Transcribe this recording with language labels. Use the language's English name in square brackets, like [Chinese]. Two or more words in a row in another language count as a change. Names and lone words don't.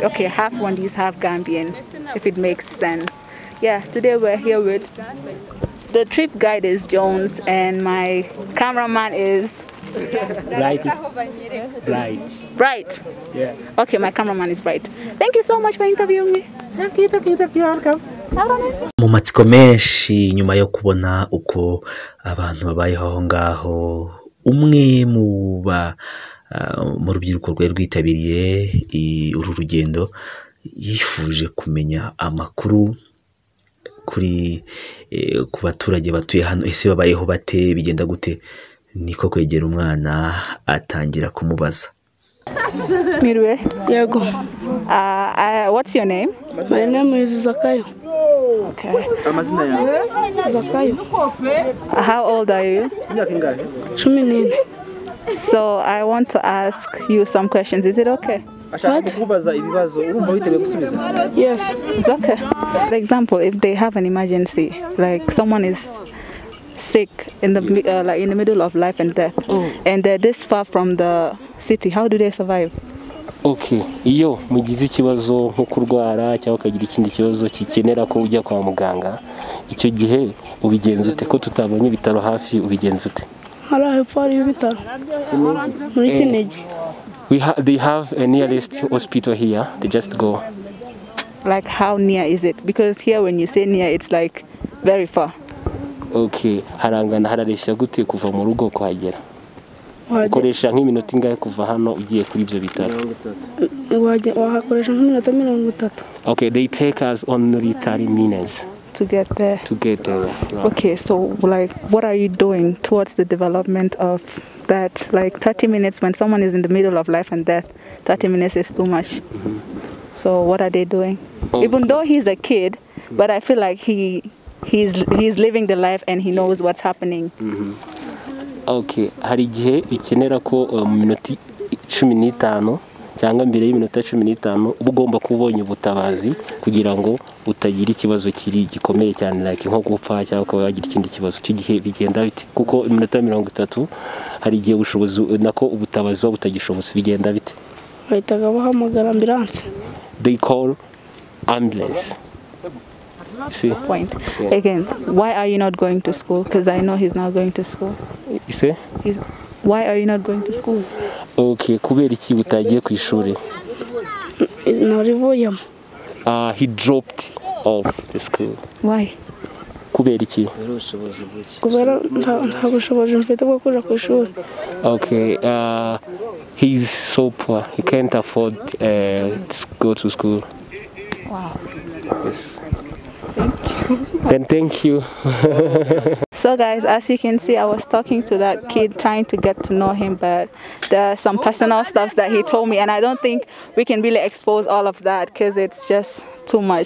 [English] Okay, half Rwandese, half Gambian, if it makes sense. Yeah, today we're here with the trip guide is Jones and my cameraman is Bright. Yeah. Okay, my cameraman is Bright. Thank you so much for interviewing me. Thank you. Welcome. [Kinyarwanda] Mu matsiko menshi nyuma yo kubona uko abantu babayeho aho ngaho, umwe mu rubyiruko rwari rwitabiriye uru rugendo yifuje kumenya amakuru ku baturage batuye hano, ese babayeho bate, bigenda gute. Niko kwegera umwana atangira kumubaza. Mirwe. Diego. [English] What's your name? My name is Zakayo. Okay. [Kinyarwanda] Amazina yawe? Zakayo. [English] How old are you? [Kinyarwanda] Imyaka ingahe? 14. [English] So I want to ask you some questions. Is it okay? [Kinyarwanda] Ashaka kukubaza ibibazo urumva witeguye gusubiza? [English] Yes. It's okay. For example, if they have an emergency, like someone is sick in the in the middle of life and death, and they're this far from the city, how do they survive? [Kinyarwanda] Okay, iyo mugize ikibazo nko kurwara cyangwa ukagira ikindi kibazo kikenera ko ujya kwa muganga, icyo gihe ubigenza ute? Ko tutabonye ibitaro hafi, ubigenza ute? Harahe pari ibitaro muri Kinigi. [English] They have a nearest hospital here. They just go. Like how near is it? Because here when you say near, it's like very far. [Kinyarwanda] Okay, harangana harareshya gute kuva mu rugo kuhagera? Ukoresha nk'iminota ingahe kuva hano ugiye kuri ibyo bitaro? Wahakoresha nk'iminota 30. [English] Okay, they take us only 30 minutes to get there. Right. Okay, so like what are you doing towards the development of that? Like 30 minutes when someone is in the middle of life and death, 30 minutes is too much. So what are they doing? Even though he's a kid, but I feel like he's living the life and he knows what's happening. [Kinyarwanda] Okay, hari igihe bikenera ko mu minota 15 cyangwa mbere y'iminota 15 ugomba kubonye ubutabazi kugira ngo utagira ikibazo gikomeye cyane like nko gupfa cyangwa ko wagira ikindi kibazo. Icyo gihe bigenda bite? Kuko iminota 30 hari igihe ubushobozi nako ubutabazi butagishobotse, bigenda bite? Bahitaga bahamagara ambulance. [English] They call ambulance. See? Point. Yeah. Again, why are you not going to school? Because I know he's not going to school. You say? Why are you not going to school? [Kinyarwanda] Okay, kubera iki utagiye ku ishuri? Narivuyemo. [English] He dropped off the school. Why? [Kinyarwanda] Kubera iki? Kubera nta bushobozi mfite bwo kuja ku ishuri. [English] Okay, he's so poor. He can't afford to go to school. Wow. Yes. Then thank you. So guys, as you can see, I was talking to that kid trying to get to know him, but there are some personal stuff that he told me and I don't think we can really expose all of that because it's just too much.